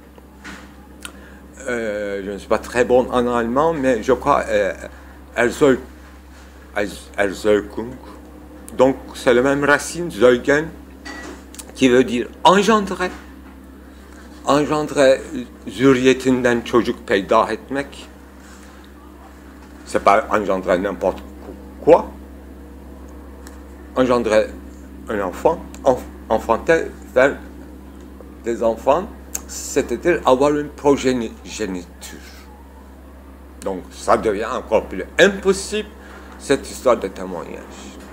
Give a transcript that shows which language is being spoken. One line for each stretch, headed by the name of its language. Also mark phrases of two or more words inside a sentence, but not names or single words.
French: Je ne suis pas très bon en allemand, mais je crois Erzeugung. Donc c'est la même racine, Zeugen, qui veut dire engendrer. Engendrer,
Turkish: zürriyetinden çocuk peyda etmek.
French: C'est pas engendrer n'importe quoi. Engendrer un enfant, enfanter, faire des enfants, c'est-à-dire avoir une progéniture. Donc ça devient encore plus impossible, cette histoire de témoignage.